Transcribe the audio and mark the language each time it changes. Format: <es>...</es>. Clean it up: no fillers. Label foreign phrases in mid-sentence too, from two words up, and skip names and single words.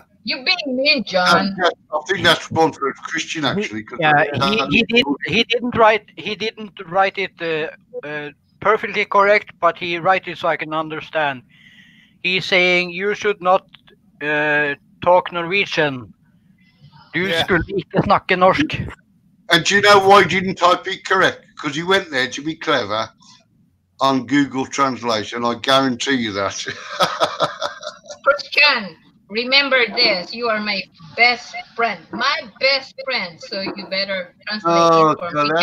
<en>You being mean, John. I think that's one for Christian, actually. He didn't write it perfectly correct, but he write it so I can understand. He's saying you should not talk Norwegian.</en> <no>Du skulle ikke snakke norsk.</no> <en>And do you know why he didn't type it correct? Because he went there to be clever on Google Translation. I guarantee you that. Christian, remember this. You are my best friend. My best friend. So you better translate it for me.</en>